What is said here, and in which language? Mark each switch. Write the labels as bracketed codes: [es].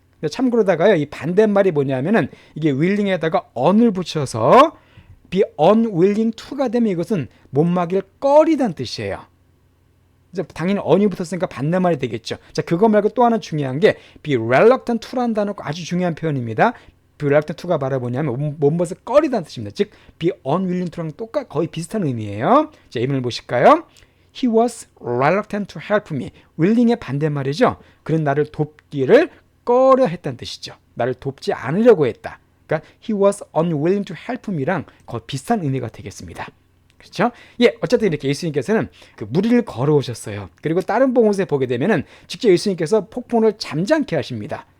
[ko] 참고로다가요, 이 반대말이 뭐냐면은 이게 willing에다가 on을 붙여서 be unwilling to가 되면 이것은 못 막일 꺼리다는 뜻이에요. 당연히 on이 붙었으니까 반대말이 되겠죠. 자, 그거 말고 또 하나 중요한 게 be reluctant to라는 단어가 아주 중요한 표현입니다. be reluctant to가 바로 뭐냐면 못못을 꺼리다는 뜻입니다. 즉 be unwilling to랑 거의 비슷한 의미예요. 자, 예문을 보실까요? [en] He was reluctant to help me. [ko] willing의 반대말이죠. 그는 나를 돕기를 꺼려 했다는 뜻이죠. 나를 돕지 않으려고 했다. 그러니까 [en] he was unwilling to help me [ko] 랑 거의 비슷한 의미가 되겠습니다. 그렇죠? 예, 어쨌든 이렇게 예수님께서는 그 무리를 걸어오셨어요. 그리고 다른 복음서에 보게 되면은 직접 예수님께서 폭풍을 잠잠케 하십니다.